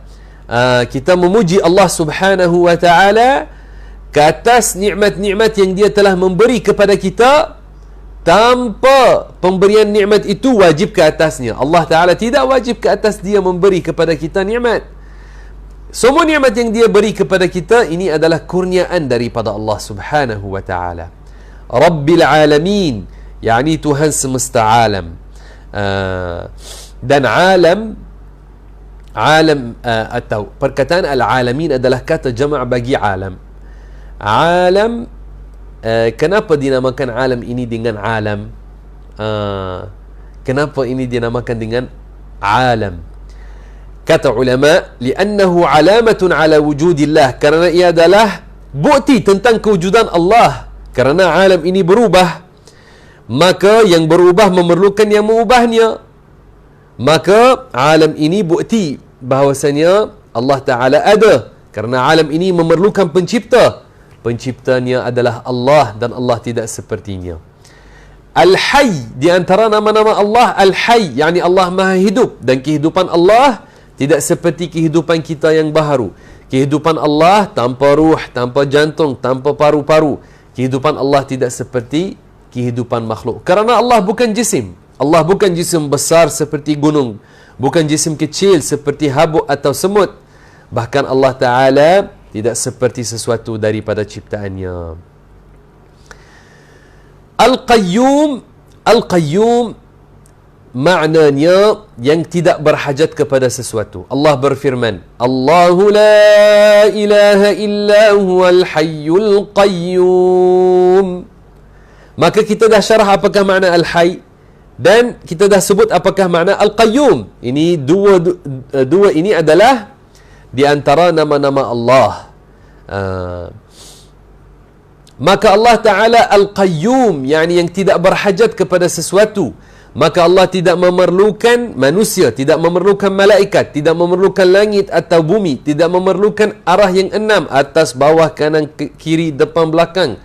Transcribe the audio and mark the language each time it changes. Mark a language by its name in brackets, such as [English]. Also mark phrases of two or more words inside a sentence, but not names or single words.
[Malay] Kita memuji Allah [Arabic] Subhanahu wa ta'ala [Malay] ke atas nikmat-nikmat yang dia telah memberi kepada kita. Tanpa pemberian nikmat itu wajib ke atasnya. Allah Ta'ala tidak wajib ke atas dia memberi kepada kita nikmat. Semua nikmat yang dia beri kepada kita ini adalah kurniaan daripada Allah [Arabic] Subhanahu wa Ta'ala. Rabbil Alamin, [Malay] yakni Tuhan semesta alam. Dan alam atau perkataan al-alamin adalah kata jama' bagi alam. Alam, kenapa dinamakan alam ini dengan alam? Kenapa ini dinamakan dengan alam? Kata ulama, [Arabic] li'annahu alamatun ala wujudillah, [Malay] kerana ia adalah bukti tentang kewujudan Allah. Kerana alam ini berubah, maka yang berubah memerlukan yang mengubahnya. Maka alam ini bukti bahawasanya Allah Ta'ala ada, kerana alam ini memerlukan pencipta. Penciptanya adalah Allah, dan Allah tidak sepertinya. Al-Hayy, di antara nama-nama Allah Al-Hayy, yakni Allah Maha Hidup, dan kehidupan Allah tidak seperti kehidupan kita yang baharu. Kehidupan Allah tanpa ruh, tanpa jantung, tanpa paru-paru. Kehidupan Allah tidak seperti kehidupan makhluk. Kerana Allah bukan jisim. Allah bukan jisim besar seperti gunung. Bukan jisim kecil seperti habuk atau semut. Bahkan Allah Ta'ala tidak seperti sesuatu daripada ciptaannya. Al-Qayyum. Al-Qayyum maknanya yang tidak berhajat kepada sesuatu. Allah berfirman, [Arabic] Allahu la ilaha illa huwal hayyul qayyum. [Malay] Maka kita dah syarah apakah makna al-hayy, dan kita dah sebut apakah makna al-qayyum. Ini dua ini adalah di antara nama-nama Allah. Maka Allah Ta'ala al-qayyum, yakni yang tidak berhajat kepada sesuatu. Maka Allah tidak memerlukan manusia, tidak memerlukan malaikat, tidak memerlukan langit atau bumi, tidak memerlukan arah yang enam, atas, bawah, kanan, kiri, depan, belakang.